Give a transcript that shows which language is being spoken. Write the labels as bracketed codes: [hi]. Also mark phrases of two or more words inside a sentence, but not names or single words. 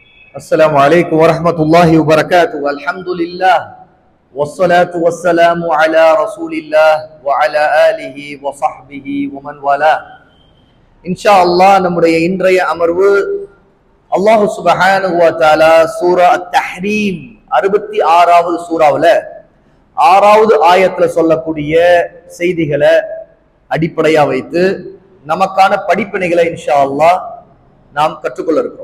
[ar] السلام عليكم ورحمة الله وبركاته. الحمد لله والصلاة والسلام على رسول الله وعلى آله وصحبه ومن والاه. إن شاء الله [ta] நம்முடைய இன்றைய அமர்வு [ar] الله سبحانه و تعالى [ta] சூரா அத்-தஹ்ரீம் 66வது சூராவுல 6வது ஆயத்துல சொல்லக்கூடிய செய்திகளை அடிப்படையா வைத்து நமக்கான படிப்பினைகளை [ar] إن شاء الله [ta] நாம் கற்றுக்கொள்ள இருக்கிறோம்.